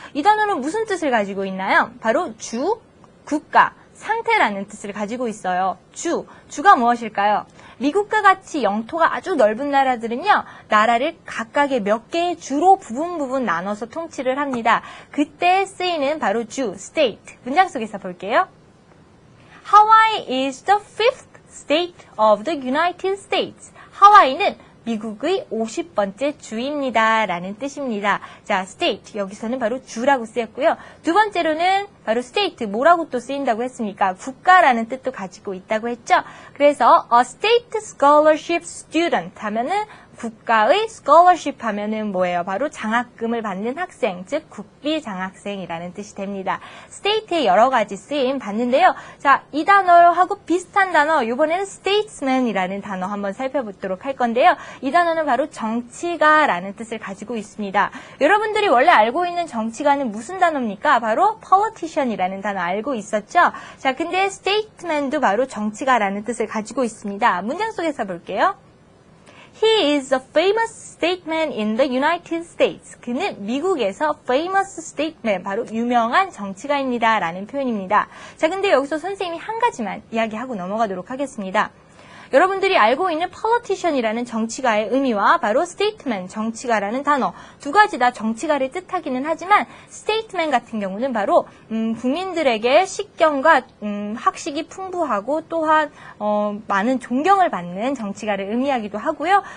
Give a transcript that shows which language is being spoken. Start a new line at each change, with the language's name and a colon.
Korean: 이 단어는 무슨 뜻을 가지고 있나요? 바로 주, 국가, 상태라는 뜻을 가지고 있어요. 주가 무엇일까요? 미국과 같이 영토가 아주 넓은 나라들은요, 나라를 각각의 몇 개의 주로 부분 나눠서 통치를 합니다. 그때 쓰이는 바로 주, state. 문장 속에서 볼게요.
English: Hawaii is the 5th state of the United States.
Korean: 하와이는 미국의 50번째 주입니다. 라는 뜻입니다. 자, state, 여기서는 바로 주라고 쓰였고요. 두 번째로는 바로 state, 뭐라고 또 쓰인다고 했습니까? 국가라는 뜻도 가지고 있다고 했죠. 그래서
English: a state scholarship student
Korean: 하면은 국가의 scholarship 하면은 뭐예요? 바로 장학금을 받는 학생, 즉 국비 장학생이라는 뜻이 됩니다. state의 여러 가지 쓰임 봤는데요. 자, 이 단어하고 비슷한 단어, 이번에는 statesman이라는 단어 한번 살펴보도록 할 건데요. 이 단어는 바로 정치가라는 뜻을 가지고 있습니다. 여러분들이 원래 알고 있는 정치가는 무슨 단어입니까? 바로 politician이라는 단어 알고 있었죠? 자, 근데 statesman도 바로 정치가라는 뜻을 가지고 있습니다. 문장 속에서 볼게요.
English: He is a famous statesman in the United States.
Korean: 그는 미국에서 famous statesman, 바로 유명한 정치가입니다. 라는 표현입니다. 자, 근데 여기서 선생님이 한 가지만 이야기하고 넘어가도록 하겠습니다. 여러분들이 알고 있는 politician이라는 정치가의 의미와 바로 statesman, 정치가라는 단어 두 가지 다 정치가를 뜻하기는 하지만 statesman 같은 경우는 바로 국민들에게 식견과 학식이 풍부하고 또한 많은 존경을 받는 정치가를 의미하기도 하고요.